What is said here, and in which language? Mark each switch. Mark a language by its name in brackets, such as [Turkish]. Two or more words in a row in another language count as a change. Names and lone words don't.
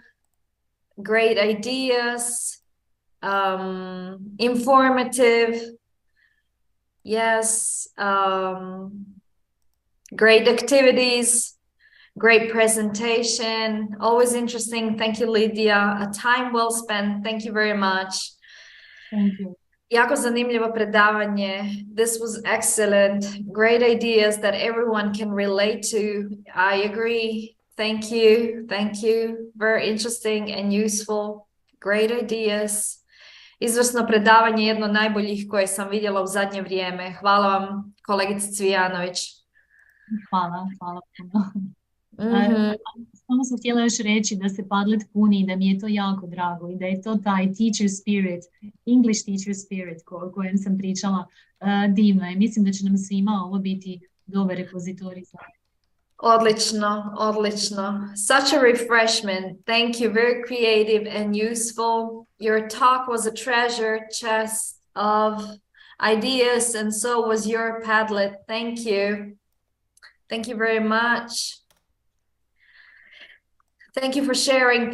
[English] Great ideas. Informative. Yes. Great activities. Great presentation, always interesting. Thank you, Lydia. A time well spent. Thank you very much. Thank you. [Croatian] Jako zanimljivo predavanje. [English] This was excellent. Great ideas that everyone can relate to. I agree. Thank you. Thank you. Very interesting and useful. Great ideas. [Croatian] Izvrsno predavanje, jedno od najboljih koje sam vidjela u zadnje vrijeme. Hvala vam, kolegice Cvijanović. Hvala puno. Samo sam htjela još reći da se Padlet puni i da mi je to jako drago i da je to taj [English] teacher spirit, English teacher spirit [Croatian] o kojem sam pričala, divno je. Mislim da će nam svima ovo biti dobar repozitorij. Odlično, odlično. [English] Such a refreshment. Thank you. Very creative and useful. Your talk was a treasure chest of ideas, and so was your Padlet. Thank you. Thank you very much. Thank you for sharing.